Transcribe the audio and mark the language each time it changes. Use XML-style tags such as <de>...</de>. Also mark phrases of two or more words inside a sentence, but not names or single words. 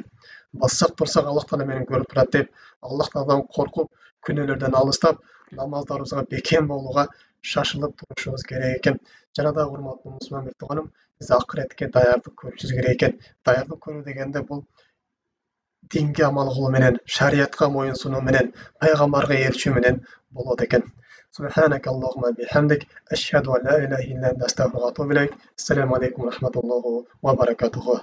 <ky>Бассак турсак Аллах таала мени көрүп турат деп, Аллах тааладан коркуп, күнөөлөрдөн алыстап, намаздарыбызга бекем болууга шашылып турушубуз керек экен. Жана дагы урматтуу мусулман тууганым, биз акыретке даярдык көрүшүбүз керек экен. Даярдык көрүү дегенде бул динге амал кылуу менен, шариятка моюн сунуу менен, пайгамбарга ээрчүү менен болот экен.</ky> <ar>سبحانك اللهم بحمدك أشهد أن لا إله إلا أنت أستغفرك وأتوب إليك. السلام عليكم ورحمة الله وبركاته.</ar>